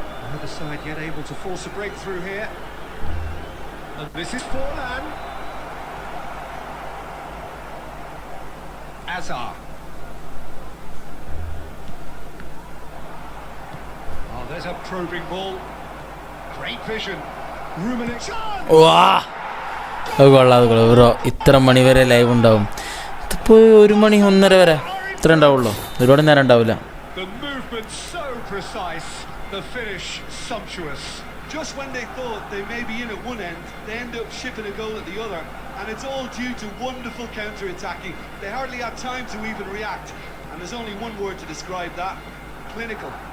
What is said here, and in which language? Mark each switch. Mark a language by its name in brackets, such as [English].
[English] Neither side yet able to force a breakthrough here. And this is Forlan. Azar. Oh, there's a probing ball. Great vision. Rumination. [Malayalam] വാ അത് കൊള്ളാം അത് കൊള്ളാം bro ഇത്ര മണി വരെ live ഉണ്ടാവും ഇതിപ്പോൾ 1 മണി 1:30 വരെ ഇത്ര ഉണ്ടാവുള്ളൂ ഒരുപാട് നേരം ഉണ്ടാവില്ല. [English] The movement so precise, the finish sumptuous. Just when they thought they may be in at one end, they end up shipping a goal at the other, and it's all due to wonderful counter-attacking. They hardly had time to even react, and there's only one word to describe that: clinical.